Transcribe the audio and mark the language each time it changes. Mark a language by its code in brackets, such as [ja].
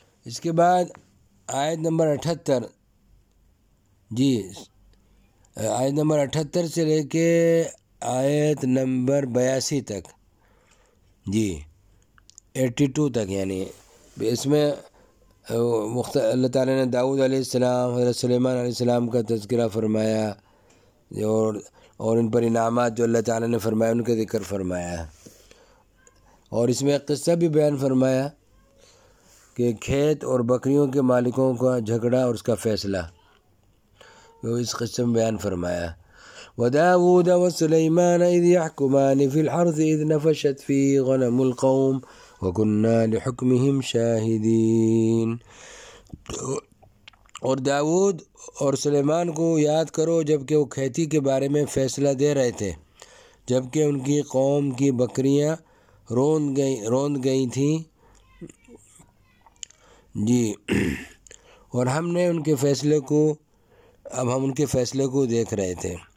[ur] اس کے بعد آیت نمبر 78، جی آیت نمبر 78 سے لے کے آیت نمبر 82 تک، جی 82 تک، یعنی اس میں اللہ تعالیٰ نے داؤد علیہ السلام، حضرت سلیمان علیہ السلام کا تذکرہ فرمایا اور ان پر انعامات جو اللہ تعالیٰ نے فرمایا ان کا ذکر فرمایا، اور اس میں قصہ بھی بیان فرمایا کہ کھیت اور بکریوں کے مالکوں کا جھگڑا اور اس کا فیصلہ، وہ اس قصے میں بیان فرمایا. [ar] وداود وسلیمان اذ يحكمان في الحرث اذ نفشت في غنم القوم وكنا لحكمهم شاهدين. [ur] اور داود اور سلیمان کو یاد کرو جبکہ وہ کھیتی کے بارے میں فیصلہ دے رہے تھے، جبکہ ان کی قوم کی بکریاں روند گئی تھیں، جی اور ہم نے ان کے فیصلے کو اب ہم ان کے فیصلے کو دیکھ رہے تھے.